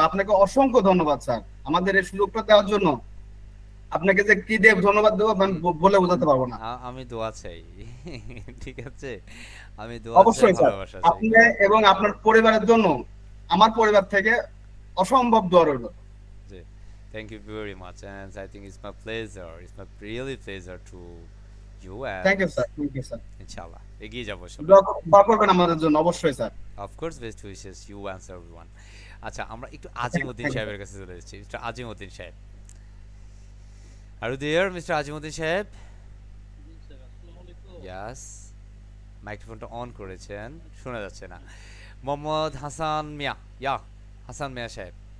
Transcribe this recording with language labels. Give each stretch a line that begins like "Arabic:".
Bangla: আপনাকে অসংখ্য ধন্যবাদ স্যার আমাদের এই সুযোগটা দেওয়ার জন্য। আপনাকে যে কি দেব ধন্যবাদ দেবো আমি বলে বোঝাতে পারবো না। আমি দোয়া চাই। ঠিক আছে, আমি দোয়া চাই, অবশ্যই স্যার, ভালোবাসা চাই। আপনি এবং আপনার পরিবারের জন্য আমার পরিবার থেকে অসম্ভব দোয়া রইল।
English: জি, thank you very much, and I think it's my pleasure, it's my really pleasure to you, and
Bangla: thank you sir, thank you sir. inshallah এগিয়ে যাবো সবাই। দোয়া করবেন আমাদের জন্য অবশ্যই sir.
English: Of course, best wishes you and everyone.
Bangla: আচ্ছা, আমরা একটু আজিমউদ্দিন সাহেবের কাছে চলে এসেছি। মিস্টার আজিমউদ্দিন সাহেব, আর
English: you there,
Bangla: মিস্টার আজিমউদ্দিন সাহেব? Yes, মাইক্রোফোনটা অন করেছেন, শোনা যাচ্ছে না। মোহাম্মদ হাসান মিয়া, ইয়া হাসান মিয়া সাহেব।